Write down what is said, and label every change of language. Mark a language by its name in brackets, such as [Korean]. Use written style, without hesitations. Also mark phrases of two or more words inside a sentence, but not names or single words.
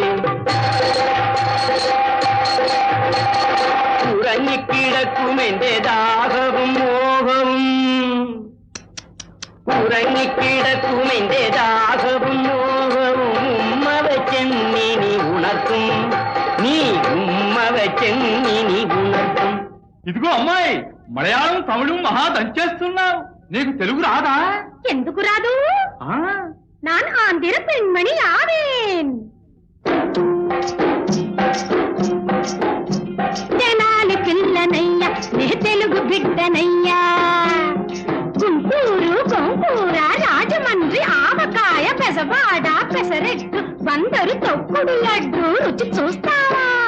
[Malayalam] ഉറങ്ങിക്കിടക്കും എന്റെ ദാഹവും മോഹവും, ഉറങ്ങിക്കിടക്കും എന്റെ ദാഹവും മോഹവും. ഉമ്മ വെച്ചെന്നി നീ ഉണർത്തും, നീ ഉമ്മ വെച്ചെന്നി നീ ఉణర్తుం. [Telugu] ఇదిగో అమ్మాయి, మలయాళం తమిళం మహా దంచేస్తున్నావు. నీకు తెలుగు రాదా? ఎందుకు రాదు? [Tamil] நான் ஆந்திர பெண்மணி ஆவேன். [Telugu] తెనాలి పిల్లనయ్యా, నే తెలుగు బిడ్డనయ్యా. గుంటూరు గోంగూర, రాజమండ్రి ఆవకాయ, పెసవాడ పెసరెట్టు, బందరు తొక్కుడు లడ్డు రుచి చూస్తావా?